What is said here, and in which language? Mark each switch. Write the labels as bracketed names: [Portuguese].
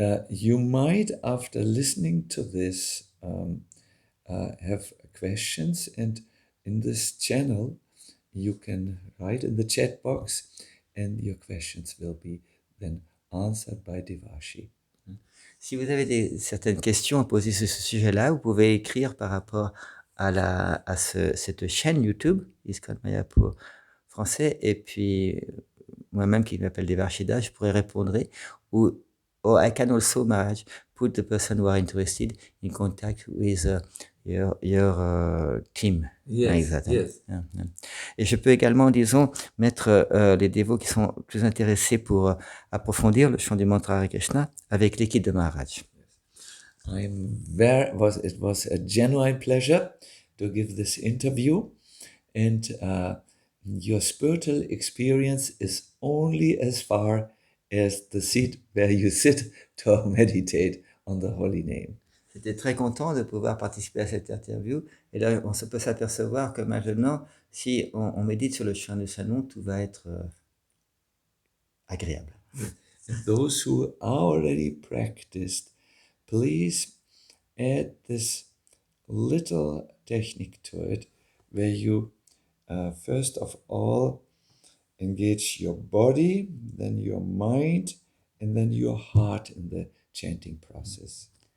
[English] You might, after listening to this, have questions, and in this channel, you can write in the chat box, and your questions will be then answered by Devashi. [French] Si vous avez certaines questions à poser sur ce sujet-là, vous pouvez écrire par rapport à cette chaîne YouTube, ISKCON Mayapur français, et puis moi-même qui m'appelle Devarshida, je pourrais répondre, ou [English] I can also, Maharaj, put the person who are interested in contact with your team. Yes, [French] Exactement. [English] yes. [French] Et je peux également, disons, mettre les dévots qui sont plus intéressés pour approfondir le chant du mantra Hare Krishna avec l'équipe de Maharaj. [English] It was a genuine pleasure to give this interview, and your spiritual experience is only as far as the seat where you sit to meditate on the holy name. [French] J'étais très content de pouvoir participer à cette interview. Et là, on peut s'apercevoir que maintenant, si on médite sur le chant de Saint Nom, tout va être agréable. [English] And those who already practiced, please add this little technique to it, where you first of all engage your body, then your mind, and then your heart in the chanting process.